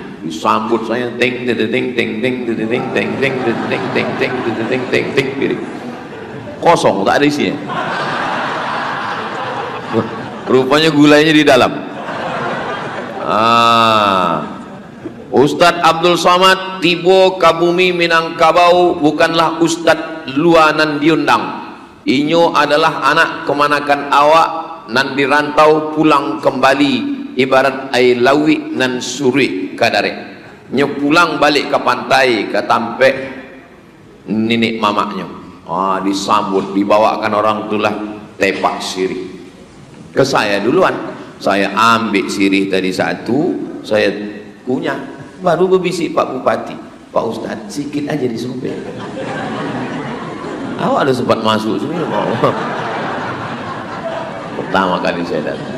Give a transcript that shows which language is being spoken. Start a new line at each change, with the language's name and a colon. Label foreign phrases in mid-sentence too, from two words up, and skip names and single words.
Indonesian: Disambut saya ting ting ting ting ting ting ting ting ting ting ting ting ting ting ting ting. Kosong, tak ada isinya. Rupanya gulanya di dalam. Ustadz Abdul Somad tiba ke bumi Minangkabau bukanlah Ustadz luanan diundang.
Minangkabau: Inyo adalah anak kemanakan awak nan dirantau pulang kembali ibarat air lawi nan suri kadare. Nyo pulang balik ke pantai ke tampek nenek mamaknya.
Indonesian: Disambut, dibawakan orang tulah tepak sirih. Ke saya duluan, saya ambil sirih tadi satu, saya punya. Baru berbisik Pak Bupati, Pak Ustadz sikit aja disobek. Awak ada sempat masuk sini mau. Pertama kali saya datang.